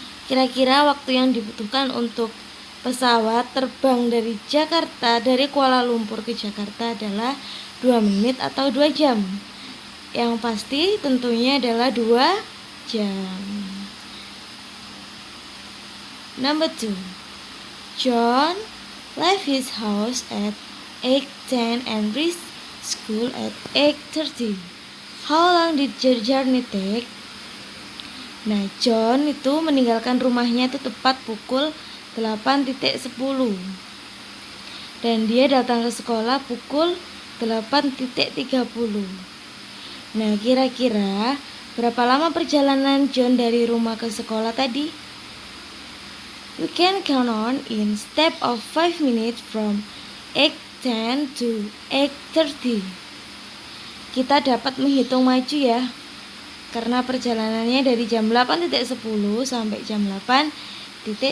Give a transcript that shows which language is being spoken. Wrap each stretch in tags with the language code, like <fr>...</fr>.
<id>Kira-kira waktu yang dibutuhkan untuk pesawat terbang dari Kuala Lumpur ke Jakarta adalah 2 menit atau 2 jam. Yang pasti tentunya adalah 2 jam.</id> <en>Number 2. John left his house at 8:10 and reached school at 8:30. How long did your journey take?</en> <id>Nah, John itu meninggalkan rumahnya itu tepat pukul 8.10 dan dia datang ke sekolah pukul 8.30. Nah, kira-kira berapa lama perjalanan John dari rumah ke sekolah tadi?</id> <en>We can count on in step of 5 minutes from 8:10 to 8:30.</en> <id>Kita dapat menghitung maju ya, karena perjalanannya dari jam 8.10 sampai jam 8.30.</id>